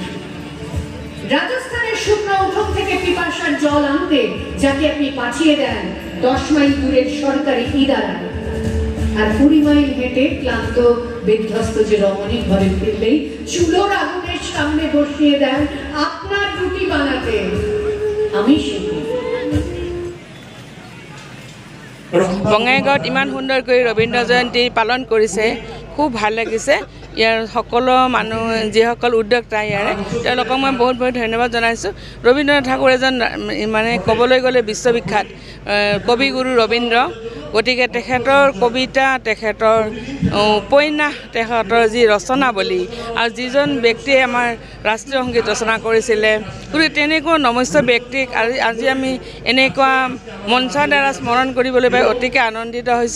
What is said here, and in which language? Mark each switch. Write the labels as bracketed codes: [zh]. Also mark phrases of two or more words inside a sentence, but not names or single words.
[bn] রাজস্থানের শুকনো উঠোন থেকে পিপাসার জল আনতে যাকে আপনি পাঠিয়ে দেন 10 মাইল দূরের সরকারি ইদারায়, আর 20 মাইল হেঁটে ক্লান্ত বিধ্বস্ত যে রমণী ঘরে ফিরলেই চুলোর আগুনের সামনে বসিয়ে দেন আপনার রুটি বানাতে, আমি সেই মেয়ে। [as] বঙাইগাঁৱত ইমান সুন্দৰকৈ ৰবীন্দ্ৰ জয়ন্তী পালন কৰিছে, খুব ভাল লাগিছে। ইয়াৰ সকলো মানুহ যিসকল উদ্যোক্তা ইয়াৰে তেওঁলোকক মই বহুত বহুত ধন্যবাদ জনাইছোঁ। ৰবীন্দ্ৰনাথ ঠাকুৰ এজন মানে ক'বলৈ গ'লে বিশ্ববিখ্যাত কবিগুৰু ৰবীন্দ্ৰ, গতিকে তেখেতৰ কবিতা, তেখেতৰ উপন্যাস, তেখেতৰ যি ৰচনাৱলী আৰু যিজন ব্যক্তিয়ে আমাৰ ৰাষ্ট্ৰীয় সংগীত ৰচনা কৰিছিলে, গতিকে তেনেকুৱা নমস্য ব্যক্তিক আজি আমি এনেকুৱা মঞ্চৰ দ্বাৰা স্মৰণ কৰিবলৈ পাই অতিকে আনন্দিত হৈছোঁ।